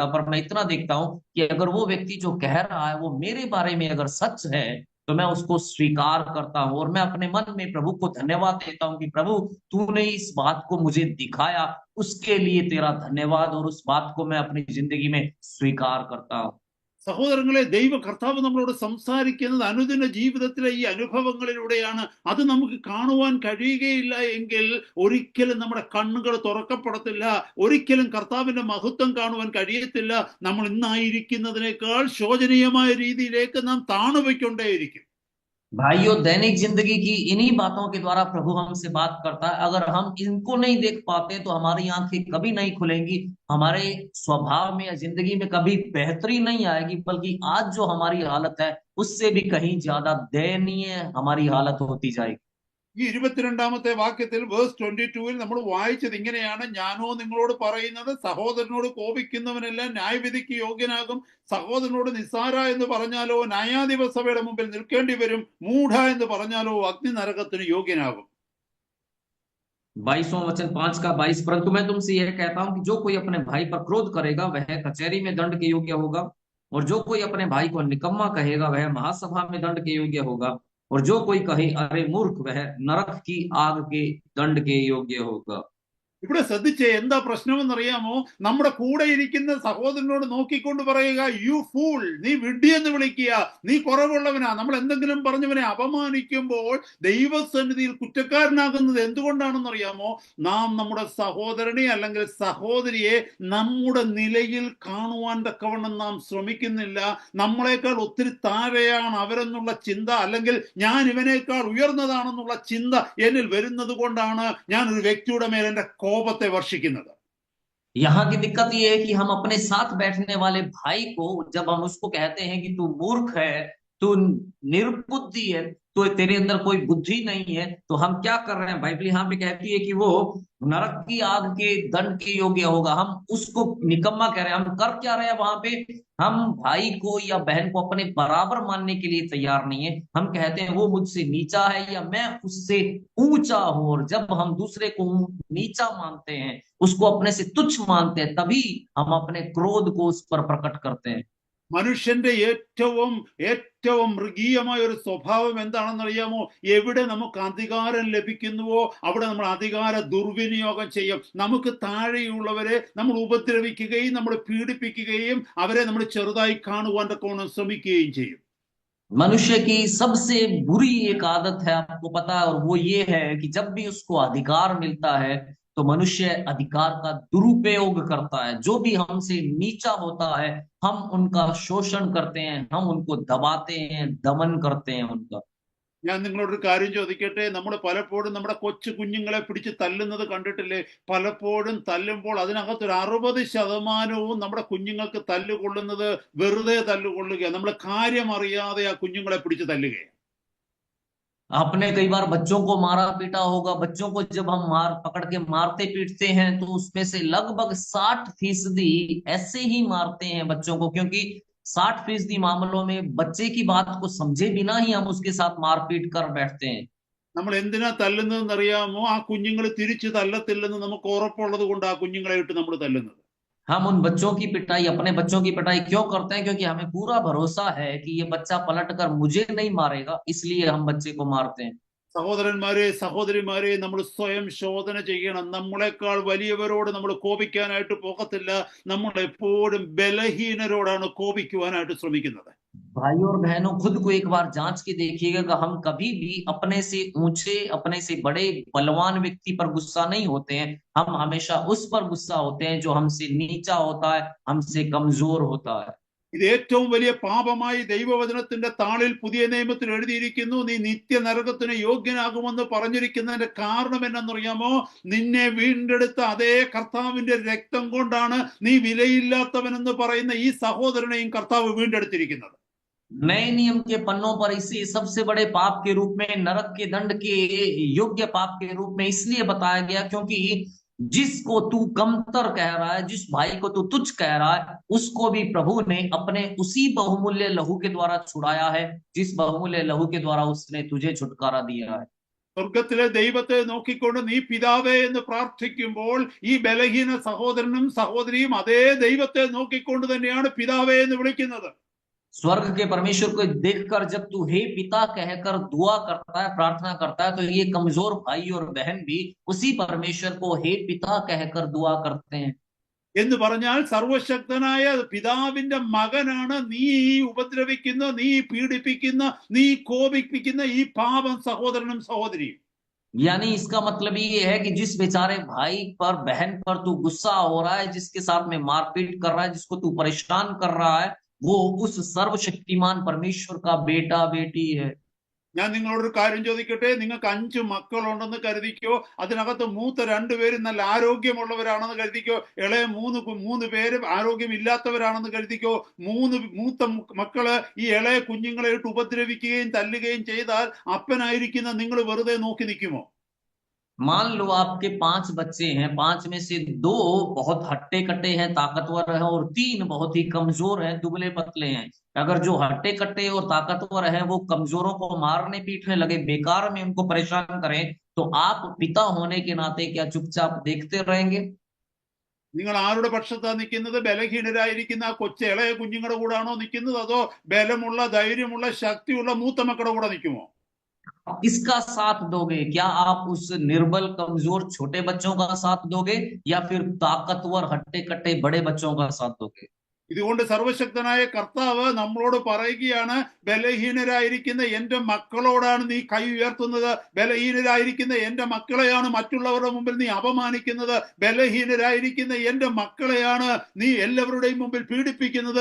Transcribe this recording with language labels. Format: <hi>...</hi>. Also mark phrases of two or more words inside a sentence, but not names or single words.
<hi>पर मैं इतना देखता हूं कि अगर वो व्यक्ति जो कह रहा है वो मेरे बारे में अगर सच है, तो मैं उसको स्वीकार करता हूं, और मैं अपने मन में प्रभु को धन्यवाद देता हूं कि प्रभु तूने इस बात को मुझे दिखाया, उसके लिए तेरा धन्यवाद, और उस बात को मैं अपनी जिंदगी में स्वीकार करता हूं।</hi> <ml>സഹോദരങ്ങളെ, ദൈവ കർത്താവ് നമ്മളോട് സംസാരിക്കുന്നത് അനുദിന ജീവിതത്തിലെ ഈ അനുഭവങ്ങളിലൂടെയാണ്. അത് നമുക്ക് കാണുവാൻ കഴിയുകയില്ല എങ്കിൽ ഒരിക്കലും നമ്മുടെ കണ്ണുകൾ തുറക്കപ്പെടത്തില്ല, ഒരിക്കലും കർത്താവിന്റെ മഹത്വം കാണുവാൻ കഴിയത്തില്ല. നമ്മൾ ഇന്നായിരിക്കുന്നതിനേക്കാൾ ശോചനീയമായ രീതിയിലേക്ക് നാം താണുപോയിക്കൊണ്ടേയിരിക്കും.</ml> <hi>भाइयों, दैनिक जिंदगी की इन्हीं बातों के द्वारा प्रभु हमसे बात करता है। अगर हम इनको नहीं देख पाते तो हमारी आंखें कभी नहीं खुलेंगी, हमारे स्वभाव में या जिंदगी में कभी बेहतरी नहीं आएगी, बल्कि आज जो हमारी हालत है उससे भी कहीं ज्यादा दयनीय हमारी हालत होती जाएगी।</hi> <ml>ഈ 22-ാമത്തെ വാക്യത്തിൽ വേഴ്സ് 22-ൽ നമ്മൾ വായിച്ചത് ഇങ്ങനെയാണ്: ഞാനോ നിങ്ങളോട് പറയുന്നത്, സഹോദരനോട് കോപിക്കുന്നവനെല്ലാം ന്യായവിധിക്ക് യോഗ്യനാകും. സഹോദരനോട് നിസ്സാര എന്ന് പറഞ്ഞാലോ ന്യായാധിപ സഭയുടെ മുമ്പിൽ നിൽക്കേണ്ടി വരും. മൂഢ എന്ന് പറഞ്ഞാലോ അഗ്നി നരകത്തിന് യോഗ്യനാകും.</ml> <hi>22वां वचन 5 का 22। परंतु मैं तुमसे यह कहता हूं कि जो कोई अपने भाई पर क्रोध करेगा वह कचहरी में दंड के योग्य होगा, और जो कोई अपने भाई को निकम्मा कहेगा वह महासभा में दंड के योग्य होगा, और जो कोई कहे अरे मूर्ख वह नरक की आग के दंड के योग्य होगा।</hi> <ml>ഇവിടെ ശ്രദ്ധിച്ചേ, എന്താ പ്രശ്നമെന്നറിയാമോ? നമ്മുടെ കൂടെ ഇരിക്കുന്ന സഹോദരനോട് നോക്കിക്കൊണ്ട് പറയുക,</ml> <en>you fool,</en> <ml>നീ വിഡ്ഢി എന്ന് വിളിക്കുക, നീ കുറവുള്ളവനാ. നമ്മൾ എന്തെങ്കിലും പറഞ്ഞവനെ അപമാനിക്കുമ്പോൾ ദൈവസന്നിധിയിൽ കുറ്റക്കാരനാകുന്നത് എന്തുകൊണ്ടാണെന്നറിയാമോ? നാം നമ്മുടെ സഹോദരനെ അല്ലെങ്കിൽ സഹോദരിയെ നമ്മുടെ നിലയിൽ കാണുവാൻ തക്കവണ്ണം നാം ശ്രമിക്കുന്നില്ല. നമ്മളെക്കാൾ ഒത്തിരി താഴെയാണ് അവരെന്നുള്ള ചിന്ത, അല്ലെങ്കിൽ ഞാൻ ഇവനേക്കാൾ ഉയർന്നതാണെന്നുള്ള ചിന്ത എന്നിൽ വരുന്നത് കൊണ്ടാണ് ഞാൻ ഒരു വ്യക്തിയുടെ മേൽ എന്റെ കോപത്തെ വർഷിക്കുന്നത്.</ml> <hi>यहाँ की दिक्कत ये है कि हम अपने साथ बैठने वाले भाई को जब हम उसको कहते हैं कि तू मूर्ख है, तू निर्बुद्धि है, तो तेरे अंदर कोई बुद्धि नहीं है, तो हम क्या कर रहे हैं? बाइबल यहाँ पे कहती है कि वो नरक की आग के दंड के योग्य होगा। हम उसको निकम्मा कह रहे हैं। हम कर क्या रहे हैं वहां पे? हम भाई को या बहन को अपने बराबर मानने के लिए तैयार नहीं है। हम कहते हैं वो मुझसे नीचा है या मैं उससे ऊंचा हूं, और जब हम दूसरे को नीचा मानते हैं, उसको अपने से तुच्छ मानते हैं, तभी हम अपने क्रोध को उस पर प्रकट करते हैं।</hi> <ml>മനുഷ്യന്റെ ഏറ്റവും മൃഗീയമായ ഒരു സ്വഭാവം എന്താണെന്നറിയാമോ? എവിടെ നമുക്ക് അധികാരം ലഭിക്കുന്നുവോ അവിടെ നമ്മൾ അധികാര ദുർവിനിയോഗം ചെയ്യും. നമുക്ക് താഴെയുള്ളവരെ നമ്മൾ ഉപദ്രവിക്കുകയും നമ്മൾ പീഡിപ്പിക്കുകയും അവരെ നമ്മൾ ചെറുതായി കാണുവാൻ തക്കവണ്ണം ശ്രമിക്കുകയും ചെയ്യും.</ml> <hi>मनुष्य की सबसे बुरी एक आदत है, आपको पता है, और वो ये है कि जब भी उसको अधिकार मिलता है तो मनुष्य अधिकार का दुरुपयोग करता है। जो भी हमसे नीचा होता है हम उनका शोषण करते हैं, हम उनको दबाते हैं, दमन करते हैं उनका।</hi> <ml>ഞാൻ നിങ്ങളോടൊരു കാര്യം ചോദിക്കട്ടെ? നമ്മൾ പലപ്പോഴും നമ്മുടെ കൊച്ചു കുഞ്ഞുങ്ങളെ പിടിച്ച് തല്ലുന്നത് കണ്ടിട്ടില്ലേ? പലപ്പോഴും തല്ലുമ്പോൾ അതിനകത്തൊരു 60% നമ്മുടെ കുഞ്ഞുങ്ങൾക്ക് തല്ലുകൊള്ളുന്നത് വെറുതെ തല്ലുകൊള്ളുക, നമ്മൾ കാര്യം അറിയാതെ ആ കുഞ്ഞുങ്ങളെ പിടിച്ച് തല്ലുകയാണ്.</ml> <hi>आपने कई बार बच्चों को मारा पीटा होगा। बच्चों को जब हम पकड़ के मारते पीटते हैं तो उसमें से लगभग 60% ऐसे ही मारते हैं बच्चों को, क्योंकि 60% मामलों में बच्चे की बात को समझे बिना ही हम उसके साथ मारपीट कर बैठते हैं।</hi> <ml>നമ്മൾ എന്തിനാ തല്ലുന്നതെന്ന് അറിയാമോ? ആ കുഞ്ഞുങ്ങൾ തിരിച്ചു തല്ലത്തില്ലെന്ന് നമുക്ക് ഉറപ്പുള്ളത് കൊണ്ട് ആ കുഞ്ഞുങ്ങളെ ഇട്ട് നമ്മൾ തല്ലുന്നത്.</ml> <hi>हम उन बच्चों की पिटाई, अपने बच्चों की पिटाई क्यों करते हैं? क्योंकि हमें पूरा भरोसा है कि ये बच्चा पलट कर मुझे नहीं मारेगा, इसलिए हम बच्चे को मारते हैं।</hi> <ml>സഹോദരന്മാരെ, സഹോദരിമാരെ, നമ്മൾ സ്വയം ശോധന ചെയ്യണം. നമ്മളെക്കാൾ വലിയവരോട് നമ്മൾ കോപിക്കാനായിട്ട് പോകത്തില്ല. നമ്മൾ എപ്പോഴും ബലഹീനരോടാണ് കോപിക്കുവാനായിട്ട് ശ്രമിക്കുന്നത്.</ml> <hi>भाई और बहनों, खुद को एक बार जांच के देखिएगा कि हम कभी भी अपने से ऊंचे, अपने से बड़े बलवान व्यक्ति पर गुस्सा नहीं होते हैं। हम हमेशा उस पर गुस्सा होते हैं जो हमसे नीचा होता है, हमसे कमजोर होता है।</hi> <ml>ഇത് ഏറ്റവും വലിയ പാപമായി ദൈവവചനത്തിന്റെ താളിൽ പുതിയ നിയമത്തിൽ എഴുതിയിരിക്കുന്നു. നീ നിത്യനരകത്തിന് യോഗ്യനാകുമെന്ന് പറഞ്ഞിരിക്കുന്നതിന്റെ കാരണം എന്നറിയാമോ? നിന്നെ വീണ്ടെടുത്ത അതേ കർത്താവിന്റെ രക്തം കൊണ്ടാണ് നീ വിലയില്ലാത്തവനെന്ന് പറയുന്ന ഈ സഹോദരനെയും കർത്താവ് വീണ്ടെടുത്തിരിക്കുന്നത്.</ml> <hi>नए नियम के पन्नों पर इसे सबसे बड़े पाप के रूप में, नरक के दंड के योग्य पाप के रूप में इसलिए बताया गया क्योंकि जिसको तू कमतर कह रहा है, जिस भाई को तू तुच्छ कह रहा है, उसको भी प्रभु ने अपने उसी बहुमूल्य लहू के द्वारा छुड़ाया है, जिस बहुमूल्य लहू के द्वारा उसने तुझे छुटकारा दिया है।</hi> <ml>സ്വർഗത്തിലെ ദൈവത്തെ നോക്കിക്കൊണ്ട് നീ പിതാവേ എന്ന് പ്രാർത്ഥിക്കുമ്പോൾ ഈ ബലഹീന സഹോദരനും സഹോദരിയും അതേ ദൈവത്തെ നോക്കിക്കൊണ്ട് തന്നെയാണ് പിതാവേ എന്ന് വിളിക്കുന്നത്.</ml> <hi>स्वर्ग के परमेश्वर को देखकर जब तू हे पिता कहकर दुआ करता है, प्रार्थना करता है, तो ये कमजोर भाई और बहन भी उसी परमेश्वर को हे पिता कहकर दुआ करते हैं।</hi> <ml>എന്ന് പറഞ്ഞാൽ സർവശക്തനായ പിതാവിന്റെ മകനാണ് നീ ഉപദ്രവിക്കുന്ന, നീ പീഡിപ്പിക്കുന്ന, നീ കോപിപ്പിക്കുന്ന ഈ പാപം സഹോദരനും സഹോദരിയും.</ml> <hi>यानी इसका मतलब ये है कि जिस बेचारे भाई पर, बहन पर तू गुस्सा हो रहा है, जिसके साथ में मारपीट कर रहा है, जिसको तू परेशान कर रहा है, वो उस सर्वशक्तिमान परमेश्वर का बेटा बेटी है।</hi> <ml>ഞാൻ നിങ്ങളോടൊരു കാര്യം ചോദിക്കട്ടെ, നിങ്ങൾക്ക് 5 മക്കളുണ്ടെന്ന് കരുതിക്കോ, അതിനകത്ത് മൂത്ത 2 പേരും നല്ല ആരോഗ്യമുള്ളവരാണെന്ന് കരുതിക്കോ, ഇളയ 3 പേര് ആരോഗ്യമില്ലാത്തവരാണെന്ന് കരുതിക്കോ. മൂത്ത മക്കള് ഈ ഇളയ കുഞ്ഞുങ്ങളെ ഇട്ട് ഉപദ്രവിക്കുകയും തല്ലുകയും ചെയ്താൽ അപ്പനായിരിക്കുന്ന നിങ്ങൾ വെറുതെ നോക്കി നിൽക്കുമോ?</ml> <hi>मान लो आपके 5 बच्चे हैं, 5 में से 2 बहुत हट्टे कट्टे हैं, ताकतवर हैं, और 3 बहुत ही कमजोर हैं, दुबले पतले हैं। अगर जो हट्टे कट्टे और ताकतवर हैं वो कमजोरों को मारने पीटने लगे, बेकार में उनको परेशान करें, तो आप पिता होने के नाते क्या चुपचाप देखते रहेंगे?</hi> <ml>നിങ്ങൾ ആരുടെ പക്ഷത്താ നിൽക്കുന്നത്? ബലഹീനരായിരിക്കുന്ന ആ ഇളയ കുഞ്ഞുങ്ങളുടെ കൂടാണോ നിൽക്കുന്നത്, അതോ ബലമുള്ള ധൈര്യമുള്ള ശക്തിയുള്ള മൂത്ത മക്കളുടെ കൂടെ നിൽക്കുമോ?</ml> <hi>किसका साथ दोगे? क्या आप उस निर्बल कमजोर छोटे बच्चों का साथ दोगे, या फिर ताकतवर हट्टे कट्टे बड़े बच्चों का साथ दोगे?</hi> <ml>ഇതുകൊണ്ട് സർവശക്തനായ കർത്താവ് നമ്മളോട് പറയുകയാണ്, ബലഹീനരായിരിക്കുന്ന എന്റെ മക്കളോടാണ് നീ കൈ ഉയർത്തുന്നത്, ബലഹീനരായിരിക്കുന്ന എന്റെ മക്കളെയാണ് മറ്റുള്ളവരുടെ മുമ്പിൽ നീ അപമാനിക്കുന്നത്, ബലഹീനരായിരിക്കുന്ന എന്റെ മക്കളെയാണ് നീ എല്ലാവരുടെയും മുമ്പിൽ പീഡിപ്പിക്കുന്നത്.</ml>